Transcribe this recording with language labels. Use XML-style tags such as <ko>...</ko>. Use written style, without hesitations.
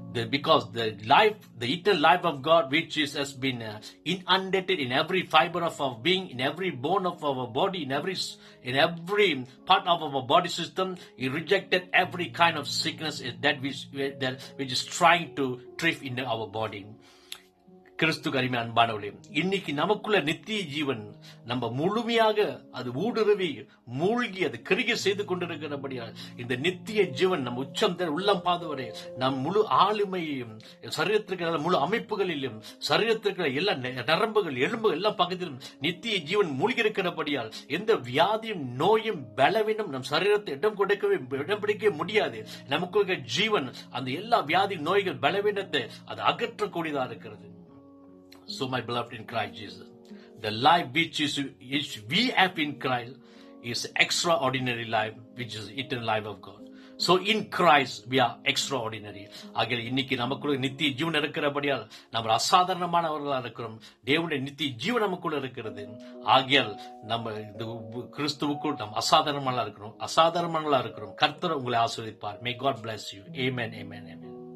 <en>because the life, the eternal life of God, which has been inundated in every fiber of our being, in every bone of our body, in every part of our body system, He rejected every kind of sickness which is trying to thrive in our body.</en> <ta>கிறிஸ்து கரிமை அன்பானவர்களே, இன்னைக்கு நமக்குள்ள நித்திய ஜீவன் நம்ம முழுமையாக அது ஊடுருவி மூழ்கி அது கிரியை செய்து கொண்டிருக்கிறபடியால் இந்த நித்திய ஜீவன் நம் உச்சம் உள்ளம் பாதவரே நம் முழு ஆளுமையையும் சரீரத்திற்கு முழு அமைப்புகளிலும் சரீரத்திற்கு எல்லா நரம்புகள் எலும்புகள் எல்லா பக்கத்திலும் நித்திய ஜீவன் மூழ்கி இருக்கிறபடியால் எந்த வியாதியும் நோயும் பலவீனம் நம் சரீரத்தை இடம் பிடிக்கவே முடியாது. நமக்குள்ள ஜீவன் அந்த எல்லா வியாதி நோய்கள் பலவீனத்தை அது அகற்றக்கூடியதா இருக்கிறது.</ta> <en>So my beloved in Christ Jesus, the life which we have in Christ is extraordinary life, which is eternal life of God. So in Christ we are extraordinary.</en> <ta>ஆகையால் இன்னைக்கு நமக்குள்ள நித்திய ஜீவன் இருக்கிறபடியால் நம்ம அசாதாரணமானவர்களா இருக்கிறோம். தேவனுடைய நித்திய ஜீவன் நமக்குள்ள இருக்கிறது. ஆகையால் நம்ம இந்த கிறிஸ்துவுக்குள் நாம் அசாதாரணமானவர்களா இருக்கிறோம். கர்த்தர் உங்களை ஆசீர்வதிப்பார்.</ta> <en>May God bless you. Amen, amen, amen.</en>